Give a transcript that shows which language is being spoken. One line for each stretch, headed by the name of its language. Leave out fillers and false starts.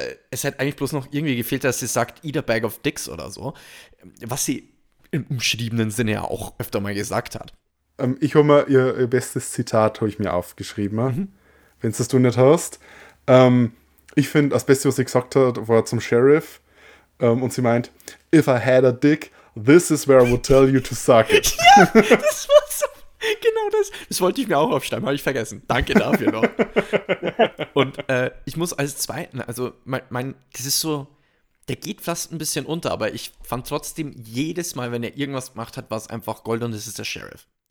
German: Es hätte eigentlich bloß noch irgendwie gefehlt, dass sie sagt,
English: eat a bag of dicks
German: oder so. Was sie im umschriebenen Sinne ja auch öfter mal gesagt hat. Ich habe mal ihr bestes Zitat, habe ich mir aufgeschrieben, wenn es das du nicht hast. Ich finde, das Beste, was sie gesagt hat, war zum Sheriff. Und sie meint,
English: if I had a dick, this is where I would tell you to suck it.
German: Das war so. Genau das. Das wollte ich mir auch aufschreiben, habe ich vergessen. Danke dafür noch. Und ich muss als Zweiten, also das ist so, der geht fast ein bisschen unter, aber ich fand trotzdem jedes Mal, wenn er irgendwas gemacht hat, war es einfach Gold und es ist der Sheriff.